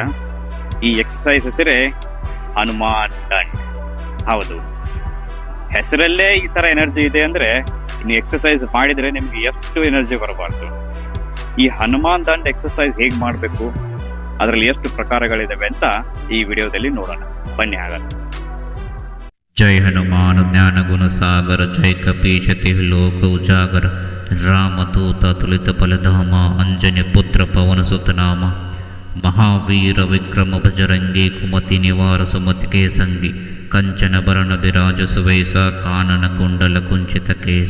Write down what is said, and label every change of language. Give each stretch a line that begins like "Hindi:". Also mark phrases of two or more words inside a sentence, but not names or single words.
Kannada: ಈ ಎಕ್ಸಸೈಸ್ ಹೆಸರೇ ಹನುಮಾನ್ ದಂಡ್. ಹೌದು, ಹೆಸರಲ್ಲೇ ಈ ಥರ ಎನರ್ಜಿ ಇದೆ ಅಂದರೆ ಇನ್ನು ಎಕ್ಸಸೈಸ್ ಮಾಡಿದರೆ ನಿಮಗೆ ಎಷ್ಟು ಎನರ್ಜಿ ಬರಬಾರ್ದು. ಈ ಹನುಮಾನ್ ದಂಡ್ ಎಕ್ಸಸೈಸ್ ಹೇಗೆ ಮಾಡಬೇಕು, ಅದರಲ್ಲಿ ಎಷ್ಟು ಪ್ರಕಾರಗಳಿದ್ದಾವೆ ಅಂತ ಈ ವಿಡಿಯೋದಲ್ಲಿ ನೋಡೋಣ. ಬನ್ನಿ ಹಾಗಾದ್ರೆ.
Awadhi: जय हनुमान ज्ञान गुण सागर, जय कपीश तिह लोक उजागर। रामदूत तुलित बलधामा, अंजनी पुत्र पवन सुत नामा। महावीर विक्रम बजरंगी, कुमति निवार सुमति के संगी। कंचन बरन बिराज सुवेश, कानन कुंडल कुंचित केस।